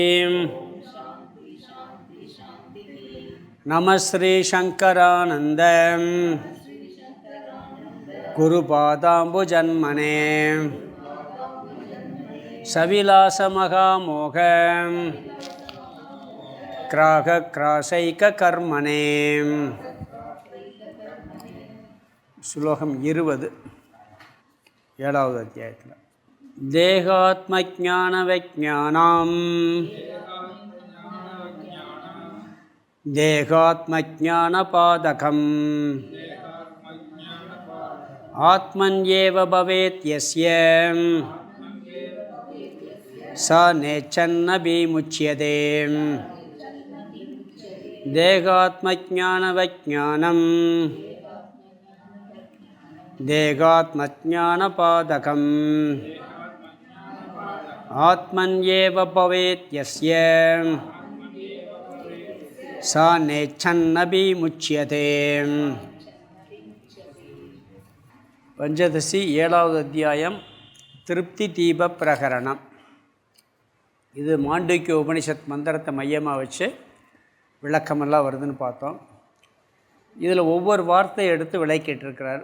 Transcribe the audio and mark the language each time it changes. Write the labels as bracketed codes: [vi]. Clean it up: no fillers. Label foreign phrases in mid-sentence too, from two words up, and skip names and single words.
[sa] नमः श्री शंकरानंद गुरुपादाम्बुजन्मने सविलासमहामोह क्राकक्रासैककर्मणे। श्लोकम 20 [ta] 7வது அத்தியாயத்தில் [sa] देहात्मज्ञानविज्ञानं देहात्मज्ञानबाधकम् आत्मन्येव भवेत् यस्य स नेच्छन्नभिमुच्यते। देहात्मज्ञानविज्ञानं देहात्मज्ञानपादकम् आत्मन्येव भवेत् यस्य स नेच्छन्नभिमुच्यते। [ta] பஞ்சதசி 7வது அத்தியாயம் திருப்தி தீப பிரகரணம். இது மாண்டூக்கிய உபனிஷத் மந்திரத்தை மையமாக வச்சு விளக்கமெல்லாம் வருதுன்னு பார்த்தோம். இதில் ஒவ்வொரு வார்த்தையை எடுத்து விளக்கிட்டிருக்கிறார்.